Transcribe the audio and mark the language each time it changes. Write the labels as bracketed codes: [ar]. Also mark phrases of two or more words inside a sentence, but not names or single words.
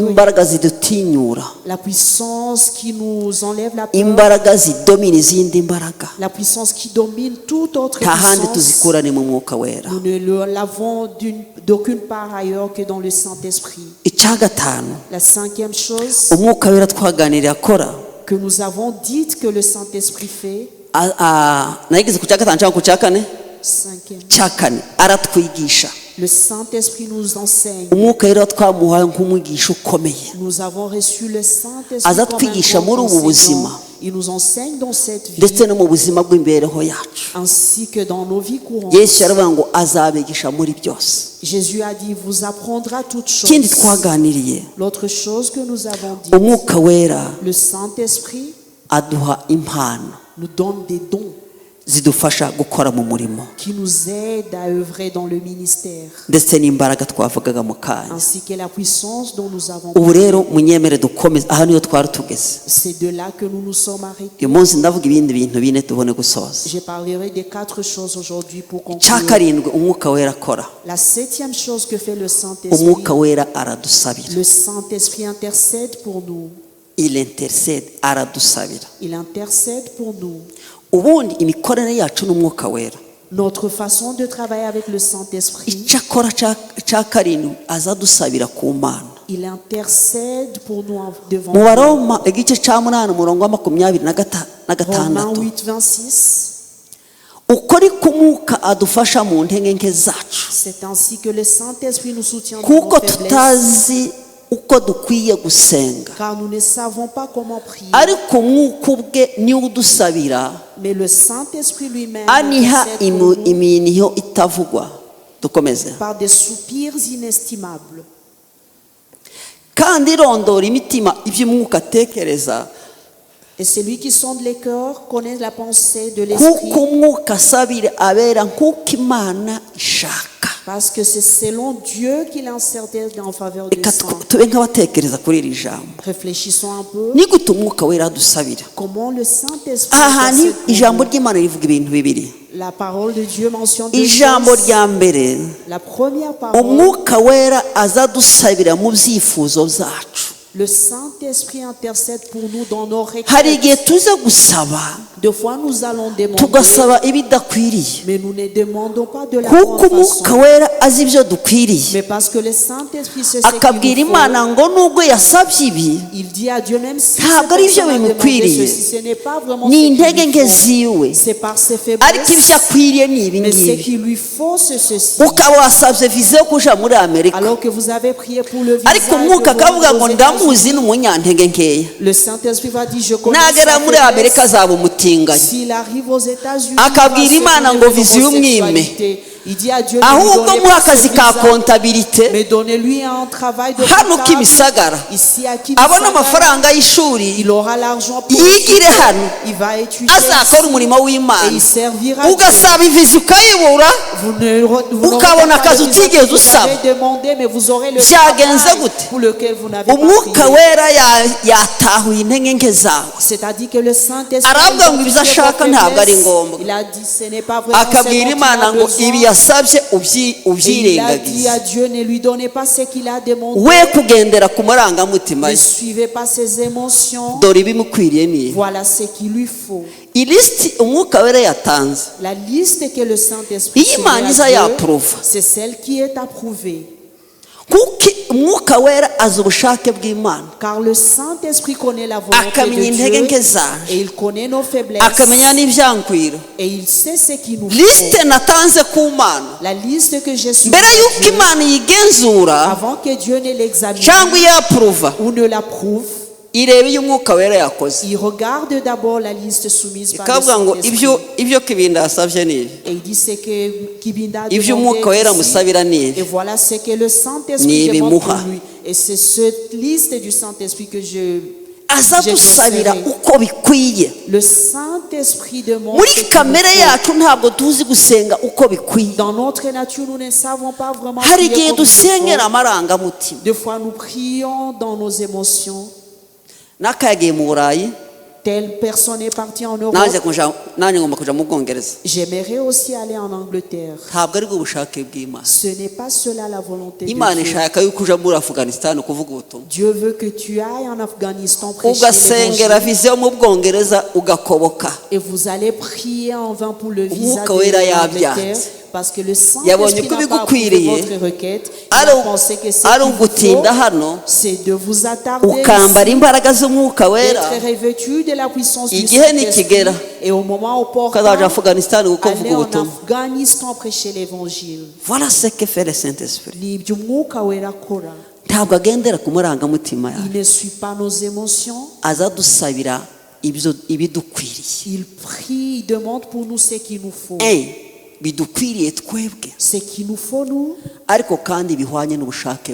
[rw] imbaraga zidutinyura, [fr] La puissance qui nous enlève la peur. [rw] imbaraga zidomina izindi imbaraga. [fr] La puissance qui domine toute autre [rw] Nta handi [fr] puissance. [rw] tuzikura ni mu mwuka wera. [fr] Nous ne l'avons d'aucune part ailleurs que dans le Saint-Esprit. [rw] Icya gatanu [fr] La cinquième chose [rw] umwuka wera twaganiriye akora, [fr] que nous avons dit que le Saint-Esprit fait, [rw] nageze ku cya gatanu cyangwa ku cya kane? [fr] cinquième, [rw] Cya kane, aratwigisha. [fr] le Saint-Esprit nous enseigne. [rw] Umwuka rero twamuhaye nk'umwigisha ukomeye, [fr] Nous avons reçu le Saint-Esprit [rw] aza [fr] comme un [rw] twigisha muri [fr] grand [rw] ubu buzima, [fr] enseignant. Il nous enseigne dans cette vie [rw] ndetse no mu buzima bw'imibereho yacu. [fr] ainsi que dans nos vies courantes. [rw] Yesu yaravuga ngo azabigisha muri byose. [fr] Jésus a dit, vous apprendra toutes [rw] Ikindi [fr] choses. [rw] twaganiriye, [fr] L'autre chose que nous avons dit, [rw] umwuka wera [fr] le Saint-Esprit [rw] aduha impano [fr] nous donne des dons [rw] zidufasha gukora mu murimo, [fr] qui nous aident à œuvrer dans le ministère, [rw] ndetse n'imbaraga twavugaga mu kanya. [fr] ainsi que la puissance dont nous avons [rw] Ubu [fr] parlé. [rw] rero munyemere dukomeze, aha niyo twari tugeze. [fr] C'est de là que nous nous sommes arrêtés. [rw] Uyu munsi ndavuga ibindi bintu bine tubone gusoza. [fr] Je parlerai des 4 choses aujourd'hui pour [rw] Icya [fr] conclure. [rw] karindwi umwuka wera akora, [fr] La 7e chose que fait le Saint-Esprit, [rw] umwuka wera aradusabira. [fr] le Saint-Esprit intercède pour nous. Il intercede, aradusabira. Il intercède pour nous. [rw] Ubundi imikorere yacu n'umwuka wera, [fr] Notre façon de travailler avec le Saint-Esprit, [rw] icyo akora cya karindwi aza dusabira ku Mana. [fr] il intercède pour nous devant [rw] Mu [fr] Dieu. [rw] Baroma igice cya 8 umurongo wa 26. [fr] Romains 8:26. [rw] Uko niko umwuka adufasha mu ntege nke zacu, [fr] C'est ainsi que le Saint-Esprit nous soutient dans [rw] kuko [fr] nos faiblesses, [rw] tutazi uko dukwiye gusenga, [fr] car nous ne savons pas comment prier. [rw] ariko umwuka ubwe niwe udusabira, [fr] Mais le Saint-Esprit lui-même [rw] aniha [fr] intercède pour nous [rw] iminiho itavugwa. Dukomeze. [fr] par des soupirs inestimables. [rw] Kandi irondora imitima iby'umwuka atekereza, [fr] Et celui qui sonde les cœurs connaît la pensée de [rw] kuko [fr] l'Esprit, [rw] umwuka asabira abera nk'uko Imana ishaka. [fr] parce que c'est selon Dieu qu'il intercède en faveur des [rw] Reka [fr] saints. [rw] tube nk'abatekereza kuri iri jambo. [fr] Réfléchissons un peu. [rw] Ni gute umwuka wera adusabira? [fr] Comment le Saint-Esprit [rw] Aha hantu [fr] intercède pour [rw] ijambo [fr] nous. [rw] ry'Imana rivuga ibintu bibiri. [fr] La parole de Dieu mentionne deux [rw] Ijambo [fr] choses. [rw] rya mbere, [fr] La première parole, [rw] umwuka wera aza dusabira mu byifuzo byacu. [fr] le Saint-Esprit intercède pour nous dans nos [rw] Hari igihe [fr] requêtes. [rw] tuza gusaba [fr] Des fois, nous allons demander, [rw] tugasaba ibidakwiriye, [fr] mais nous ne demandons pas de la [rw] kuko [fr] bonne [rw] umwuka [fr] façon. [rw] wera azi ibyo dukwiriye, [fr] Mais parce que le Saint-Esprit sait ce [rw] akabwira [fr] qu'il nous [rw] Imana [fr] faut. [rw] ngo nubwo yasabye ibi, [fr] Il dit à Dieu, même si [rw] Ntabwo [fr] cette [rw] ari ibyo [fr] personne a demandé [rw] bimukwiriye. [fr] ceci, ce n'est pas vraiment [rw] ni [fr] ce qu'il [rw] intege [fr] lui [rw] nke [fr] faut. [rw] ziwe, [fr] C'est par ses [rw] ariko ibyo [fr] faiblesses. [rw] akwiriye ni ibi [fr] Mais ce [rw] ngibi. [fr] qu'il lui faut, c'est ceci. [rw] Ukaba wasabye viza yo kuja muri Amerika, [fr] Alors que vous avez prié pour le visa, [rw] ariko [fr] et [rw] umwuka [fr] que vous [rw] akavuga [fr] allez [rw] ngo [fr] aux [rw] ndamuzi [fr] États-Unis, [rw] ni umunyantege nkeya, [fr] le Saint-Esprit va dire, je connais [rw] nagera [fr] sa [rw] muri Amerika [fr] faiblesse. [rw] azaba umutinganyi. [fr] S'il arrive aux États-Unis, [rw] Akabwira [fr] il va se [rw] Imana ngo [fr] tourner vers [rw] viza y'umwime. [fr] l'homosexualité. Il dit à Dieu, ne lui [rw] Ahubwo [fr] donnez [rw] muha [fr] pas ce [rw] akazi ka [fr] visa, [rw] kontabilite [fr] mais donnez-lui un travail de [rw] hano [fr] comptable. [rw] Kimisagara, [fr] Ici à [rw] abone [fr] Kimisagara, [rw] amafaranga y'ishuri, [fr] il aura l'argent pour [rw] yigire hano, [fr] il va étudier [rw] azakora [fr] ici, [rw] umurimo [fr] et [rw] w'Imana. [fr] il servira Dieu. [rw] Ugasaba iviza ukayibura, [fr] Vous [rw] ukabona [fr] n'aurez pas [rw] akazi [fr] le visa [rw] utigeze [fr] que vous [rw] usaba. [fr] avez demandé, mais vous aurez le [rw] Byagenze [fr] travail [rw] gute? [fr] pour lequel vous n'avez pas [rw] umwuka [fr] prié. [rw] wera yatahuye intege nke zawe, [fr] C'est-à-dire que le Saint-Esprit [rw] Aravuga ngo ibyo [fr] identifie [rw] ashaka [fr] vos [rw] ntabwo ari [fr] faiblesses. [rw] ngombwa. [fr] Il a dit ce n'est pas vraiment ce [rw] akabwira [fr] dont il [rw] Imana [fr] a [rw] ngo [fr] besoin. [rw] ibi yasabye [fr] Et il a dit [rw] ubyirengagize, [fr] à Dieu, ne lui donnez pas ce qu'il a demandé. [rw] we kugendera ku marangamutima [fr] Ne [rw] ye, [fr] suivez pas ses émotions. [rw] dore ibimukwiriye ni ibi. [fr] Voilà ce qu'il lui faut. [rw] ilisiti umwuka wera yatanze, [fr] La liste que le Saint-Esprit [rw] iyo Imana [fr] soumet [rw] iza [fr] à Dieu, [rw] yapuruva, [fr] c'est celle qui est approuvée. [rw] kuko umwuka wera azi ubushake bw'Imana, [fr] Car le Saint-Esprit connaît la volonté [rw] akamenya [fr] de [rw] intege nke [fr] Dieu [rw] zaje, [fr] et il connaît nos faiblesses [rw] akamenya n'ibyankwira. [fr] et il sait ce qu'il nous faut. [rw] Lisite natanze ku Mana, [fr] La liste que j'ai soumise [rw] mbere [fr] à [rw] y'uko [fr] Dieu, [rw] Imana yigenzura [fr] avant que Dieu ne l'examine [rw] cyangwa iyapuruva, [fr] ou ne l'approuve, [rw] ireba iyo umwuka wera yakoze [fr] Il regarde d'abord la liste soumise par le [rw] ikavuga ngo [fr] Saint-Esprit. [rw] ibyo Kibinda yasabye ni ibi [fr] Et il dit ce que Kibinda a [rw] ibyo [fr] demandé [rw] umwuka wera [fr] ici. [rw] musabira ni ibi [fr] Et voilà ce que le [rw] Ni [fr] Saint-Esprit demande pour [rw] ibimuha. [fr] lui. Et c'est cette liste du Saint-Esprit que [rw] aza dusabira uko bikwiye [fr] le Saint-Esprit demande. [rw] muri [fr] ce qu'il [rw] kamere [fr] nous faut. [rw] yacu ntabwo tuzi gusenga uko bikwiye [fr] Dans notre nature, nous ne savons pas vraiment [rw] hari [fr] prier [rw] igihe [fr] comme il [rw] dusengera [fr] faut. [rw] amarangamutima [fr] Des fois, nous prions dans nos émotions. [rw] nakayagiye mu Burayi [fr] Telle personne est partie en Europe. [rw] nanjye ngomba kuja mu Bwongereza [fr] J'aimerais aussi aller en Angleterre. [rw] ntabwo ari bwo bushake bw'Imana [fr] Ce n'est pas cela la volonté de [rw] Imana [fr] Dieu. [rw] ishaka yuko uja muri Afghanistan kuvuga ubutumwa [fr] Dieu veut que tu ailles en Afghanistan prêcher [rw] ugasengera [fr] l'évangile. [rw] vize yo mu Bwongereza ugakoboka [fr] Et vous allez prier en vain pour le visa [rw] Umwuka wera [fr] de l'Angleterre. [rw] yabyanze. [fr] Parce que le [rw] Yabonye [fr] Saint-Esprit [rw] ko [fr] n'a pas approuvé [rw] ibigukwiriye [fr] votre requête. Il [rw] ari [fr] a pensé que ce [rw] ari [fr] qu'il vous [rw] ugutinda [fr] faut, [rw] hano [fr] c'est de vous attarder [rw] ukambara [fr] ici, [rw] imbaraga z'umwuka wera [fr] d'être revêtu de la puissance du [rw] Igihe [fr] Saint-Esprit. [rw] nikigera [fr] Et au moment opportun, [rw] ukazaja Afghanistan kuvuga [fr] aller en [rw] ubutumwa [fr] Afghanistan prêcher l'évangile. voilà ce que fait le Saint-Esprit [rw] Ni iby'umwuka wera akora. ntabwo agendera ku marangamutima [fr] Il [rw] yacu [fr] ne suit pas nos émotions. [rw] aza dusabira ibidukwiriye [fr] Il prie, il demande pour nous ce qu'il nous faut. [rw] bidukwiriye twebwe [fr] Ce qu'il nous faut, nous, [rw] ariko kandi bihwanye n'ubushake